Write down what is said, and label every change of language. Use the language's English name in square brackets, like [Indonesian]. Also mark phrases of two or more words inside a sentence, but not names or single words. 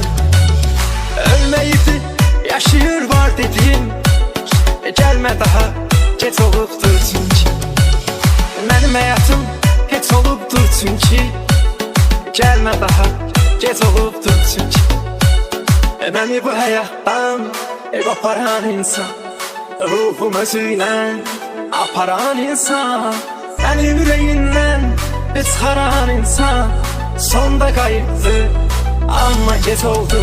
[Turkish] Ölmeyip yaşıyor var dedim, gelme daha geç olubdur çünkü. [Azerbaijani] Mənim həyatım heç olubdur çünkü, [Turkish] gelme daha geç olubdur çünkü. [Azerbaijani] Məni bu həyatdan qoparan insan, ruhum özüylə aparan insan, məni ürəyindən çıxaran insan, sonda qayıtdı amma gec oldu.